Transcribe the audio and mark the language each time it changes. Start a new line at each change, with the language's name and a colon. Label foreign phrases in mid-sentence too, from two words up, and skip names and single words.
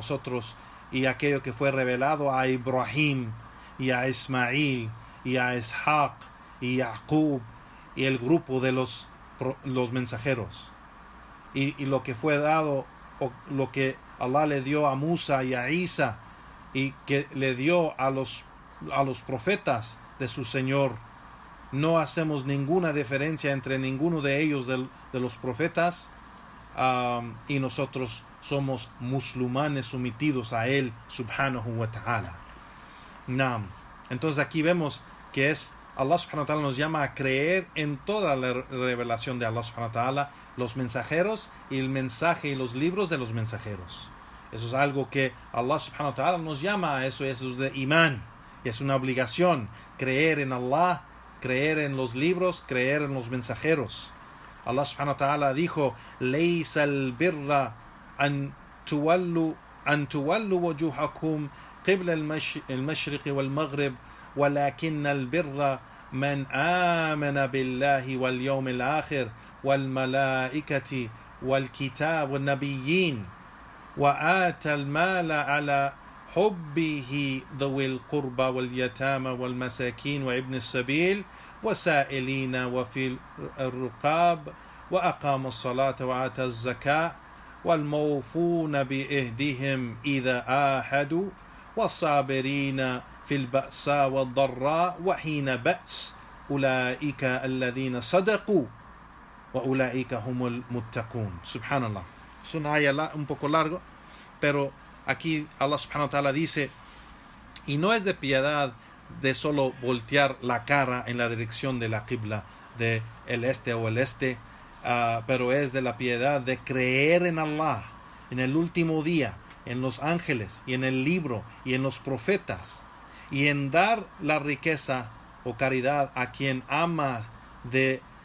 Spanish: nosotros y aquello que fue revelado a Ibrahim y a Ismail y a Ishaq y Jacob y el grupo de los mensajeros y lo que fue dado o lo que Allah le dio a Musa y a Isa y que le dio a los profetas de su Señor. No hacemos ninguna diferencia entre ninguno de ellos de los profetas, y nosotros somos musulmanes sometidos a Él
Arabic: سبحانه وتعالى.
Spanish: Entonces aquí vemos que Allah
Arabic: سبحانه وتعالى
Spanish: nos llama a creer en toda la revelación de Allah
Arabic: سبحانه وتعالى,
Spanish: los mensajeros y el mensaje y los libros de los mensajeros. Eso es algo que Allah
Arabic: سبحانه وتعالى
Spanish: nos llama a eso, y eso es de imán, y es una obligación, creer en Allah, creer en los libros, creer en los mensajeros.
Arabic: Allah سبحانه وتعالى dijo, ليس البر أن تولوا وجوهكم قبل المشرق والمغرب ولكن البر من آمن بالله واليوم الآخر والملائكة والكتاب والنبيين وآتى المال على حبه ذوي القربى واليتامى والمساكين وابن السبيل وسائلين وفي الرقاب وأقام الصلاة وآتى الزكاة والموفون بإهدهم إذا آحدوا والصابرين في البأساء والضراء وحين بأس أولئك الذين صدقوا وأولئك هم المتقون. سبحان الله.
Spanish: Es una ayah un poco largo, pero aquí Allah
Arabic: سبحانه وتعالى
Spanish: dice, y no es de piedad de solo voltear la cara en la dirección de la qibla, de el este o el este, pero es de la piedad de creer en Allah, en el último día, en los ángeles, y en el libro, y en los profetas, y en dar la riqueza o caridad a quien ama de